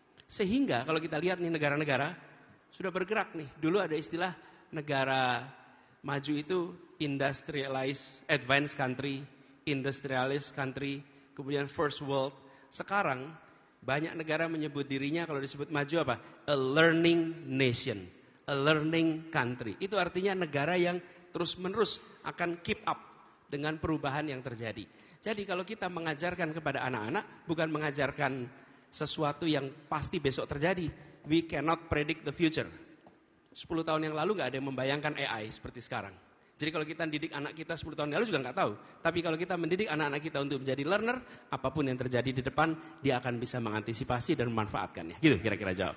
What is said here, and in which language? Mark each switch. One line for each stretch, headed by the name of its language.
Indonesian: Sehingga kalau kita lihat nih negara-negara sudah bergerak nih. Dulu ada istilah negara maju itu industrialized, advanced country, industrialist country, kemudian first world. Sekarang banyak negara menyebut dirinya kalau disebut maju apa?
English: A learning nation, a learning country.
Indonesian: Itu artinya negara yang terus-menerus akan keep up dengan perubahan yang terjadi. Jadi kalau kita mengajarkan kepada anak-anak, bukan mengajarkan sesuatu yang pasti besok terjadi.
English: We cannot predict the future.
Indonesian: 10 tahun yang lalu gak ada yang membayangkan AI seperti sekarang. Jadi kalau kita mendidik anak kita 10 tahun yang lalu juga gak tahu. Tapi kalau kita mendidik anak-anak kita untuk menjadi learner, apapun yang terjadi di depan, dia akan bisa mengantisipasi dan memanfaatkannya. Gitu kira-kira jawabnya.